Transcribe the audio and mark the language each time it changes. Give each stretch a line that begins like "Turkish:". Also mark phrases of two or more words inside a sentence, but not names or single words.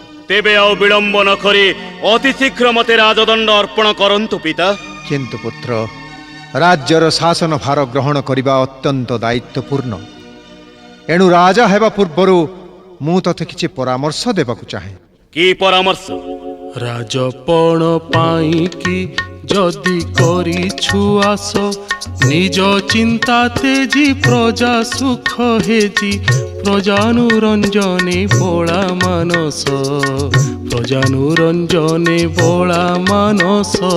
Odia: ତେବେ ଆଉ ବିଳମ୍ବ ନ କରି ଅତି ଶୀଘ୍ର ମତେ ରାଜଦଣ୍ଡ ଅର୍ପଣ କରନ୍ତୁ ପିତା। କିନ୍ତୁ ପୁତ୍ର, ରାଜ୍ୟର ଶାସନ ଭାର ଗ୍ରହଣ କରିବା ଅତ୍ୟନ୍ତ ଦାୟିତ୍ୱପୂର୍ଣ୍ଣ, ଏଣୁ ରାଜା ହେବା ପୂର୍ବରୁ ମୁଁ ତତେ କିଛି ପରାମର୍ଶ ଦେବାକୁ ଚାହେଁ। କି ପରାମର୍ଶ? ରାଜପଣ ପାଇ କି ଯଦି କରିଛୁ ଆଶ, ନିଜ ଚିନ୍ତା ତେଜି ପ୍ରଜା ସୁଖ ହେଜି, ପ୍ରଜାନୁରଞ୍ଜନେ ବୋଲା ମାନସ, ପ୍ରଜାନୁରଞ୍ଜନେ ବୋଲା ମାନସ।